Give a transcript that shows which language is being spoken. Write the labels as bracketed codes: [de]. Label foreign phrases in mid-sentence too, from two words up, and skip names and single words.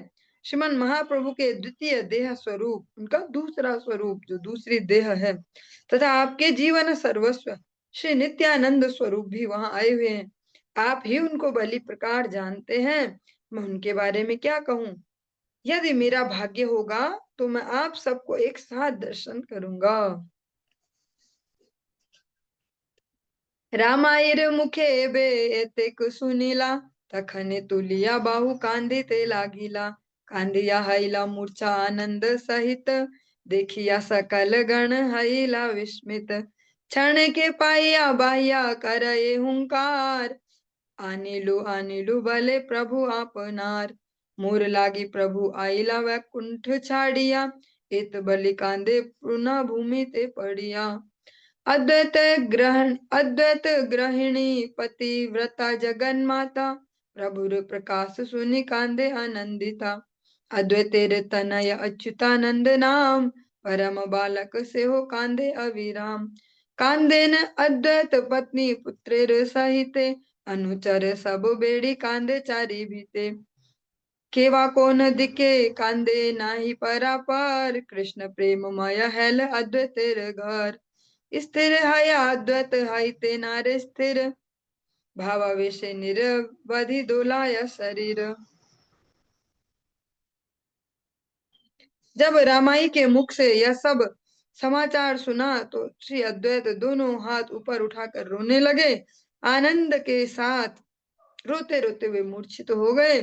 [hi] श्रीमन महाप्रभु के द्वितीय देह स्वरूप, उनका दूसरा स्वरूप जो दूसरी देह है, तथा आपके जीवन सर्वस्व श्री नित्यानंद स्वरूप भी वहां आए हुए हैं। आप ही उनको भली प्रकार जानते हैं, मैं उनके बारे में क्या कहूँ। यदि मेरा भाग्य होगा तो मैं आप सबको एक साथ दर्शन करूंगा। [bn] রামায়র মুখে বে এতেক শুনিলা, তখনে তুলিয়া বাহু কান্দিতে লাগিলা। কান্দিয়া হৈলা মূর্ছা আনন্দ সহিত, দেখিয়া সকল গণ হৈলা বিস্মিত। ক্ষণ কে পাইয়া বাহ্য করএ হুঙ্কার, আনিলু ভলে প্রভু আপনার। মোর লাগি প্রভু আইলা বৈকুণ্ঠ ছাড়িয়া। ইত বলি কান্দে পুনঃ ভূমি তে পড়িয়া। অদ্বৈত গৃহিণী পতিব্রতা জগন মাতা। প্রভুর প্রকাশ শুনি কান্দে আনন্দিতা। অদ্বৈতের তনয় অচ্যুতানন্দ নাম। পরম বালক সে হো কান্দে অবিরাম। কান্দেন অদ্বৈত পত্নী পুত্রের সহিতে। অনুচর সব বেড়ি কান্দে চারি ভিতে। কেবা কোন দিখে কান্দে নাহি পরাপর। কৃষ্ণ প্রেমময় হৈল অদ্বৈতের ঘর। স্থির হৈ অদ্বৈত হৈ তে নারে স্থির। ভাবাবেশে নিরবধি ডোলায় শরীর। [hi] जब रामाई के मुख से यह सब समाचार सुना तो श्री अद्वैत दोनों हाथ ऊपर उठाकर रोने लगे। आनंद के साथ रोते रोते वे मूर्छित हो गए।